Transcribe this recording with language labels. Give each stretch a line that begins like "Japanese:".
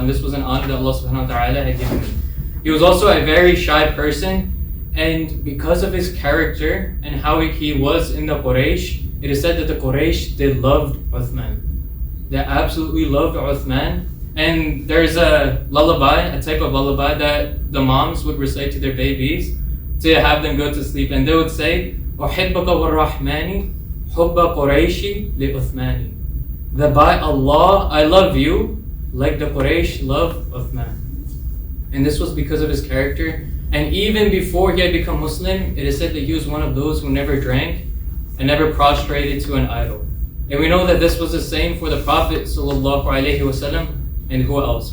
English: And this was an honor that Allah subhanahu wa ta'ala had given him. He was also a very shy person, and because of his character and how he was in the Quraysh, it is said that the Quraysh, they loved Uthman. They absolutely loved Uthman. And there's a lullaby, a type of lullaby that the moms would recite to their babies to have them go to sleep. And they would say,
Arabic: أُحِبَّكَ وَالرَّحْمَنِ حُبَّ قُرَيْشِ لِأُثْمَانِ.
English: That by Allah, I love you like the Quraysh love Uthman. And this was because of his character. And even before he had become Muslim, it is said that he was one of those who never drank and never prostrated to an idol. And we know that this was the same for the Prophet sallallahu alaihi wasallam. And who else?